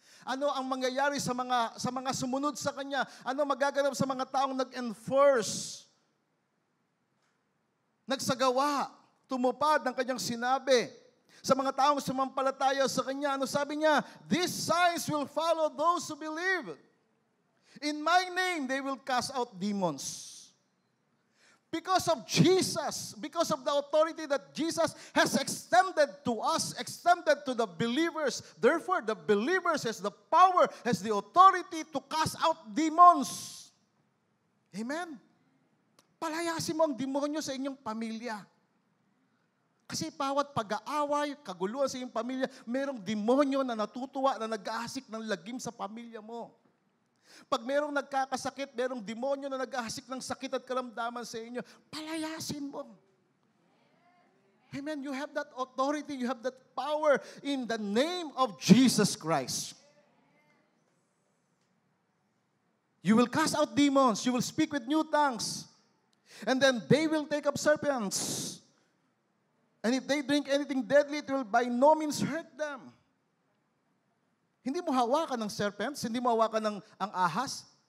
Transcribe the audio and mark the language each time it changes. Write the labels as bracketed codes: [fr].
[tl] Ano ang mangyayari sa mga sumunod sa kanya? Ano magaganap sa mga taong nag-enforce, nagsagawa, tumupad ng kanyang sinabi? Sa mga taong sumampalataya sa kanya, ano sabi niya? [en] These signs will follow those who believe. In my name, they will cast out demons. Because of Jesus, because of the authority that Jesus has extended to us, extended to the believers. Therefore, the believers has the power, has the authority to cast out demons. Amen? [tl] Palayasin mo ang demonyo sa inyong pamilya. Kasi bawat pag-aaway, kaguluhan sa iyong pamilya, merong demonyo na natutuwa, na nag-aasik ng lagim sa pamilya mo. Pag merong nagkakasakit, merong demonyo na nag-ahasik ng sakit at karamdaman sa inyo, palayasin mo. [en] Amen. You have that authority, you have that power in the name of Jesus Christ. You will cast out demons, you will speak with new tongues, and then they will take up serpents. And if they drink anything deadly, it will by no means hurt them. [tl] Hindi mo hawakan ng serpents, hindi mo hawakan ng ang ahas.